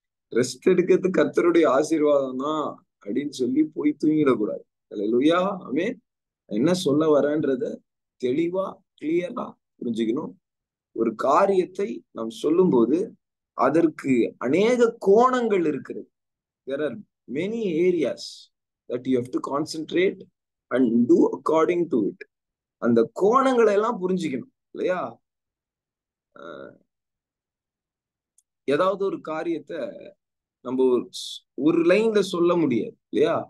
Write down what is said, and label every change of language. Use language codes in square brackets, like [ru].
[ta] Rest எடுக்கிறது கர்த்தருடைய ஆசீர்வாதம் தான் அப்படின்னு சொல்லி போய் தூங்கிடக்கூடாது. அல்லேலூயா. ஆமென். என்ன சொல்ல வரேன்றத தெளிவா கிளியரா புரிஞ்சுக்கணும். ஒரு காரியத்தை நாம் சொல்லும்போது அதற்கு அநேக கோணங்கள் இருக்கிறது. [en] There are many areas that you have to concentrate and do according to it. [ta] அந்த கோணங்களை எல்லாம் புரிஞ்சுக்கணும் இல்லையா? ஏதாவது ஒரு காரியத்தை நம்ம ஒரு லைன்ல சொல்ல முடியாது இல்லையா?